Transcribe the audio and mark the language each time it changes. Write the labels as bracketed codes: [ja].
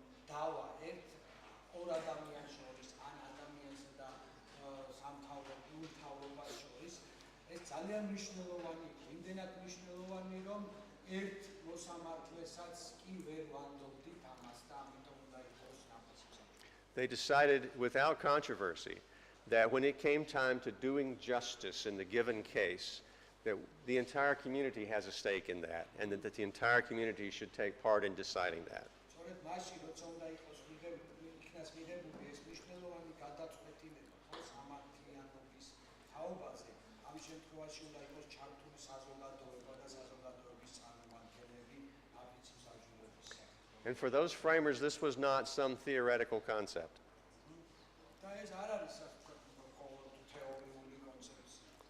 [ka] დავა ერთ ორ ადამიანს შორის ან ადამიანსა და სამთავრობას შორის ეს ძალიან მნიშვნელოვანი იყო, იმდენად მნიშვნელოვანი რომ ერთ მოსამართლესაც კი ვერ ვანდობდით ამას და ამიტომ უნდა იყოს ნაფიცი. [en] They decided without controversy that when it came time to doing justice in the given case, that the entire community has a stake in that, and that the entire community should take part in deciding that. [ka] სწორედ მაშინ როცა უნდა იყოს იქნას მიღებული ეს მნიშვნელოვანი გადაწყვეტილება ხო სამართლიანობის თაობაზე, ამ შემთხვევაში უნდა იყოს ჩართული საზოგადოება და საზოგადოების წარმომადგენლები ნაფიცი მსაჯულების საკითხში. [en] And for those framers, this was not some theoretical concept. [ka] და ეს არ არის ყოველთვის თეორიული კონცეფცია.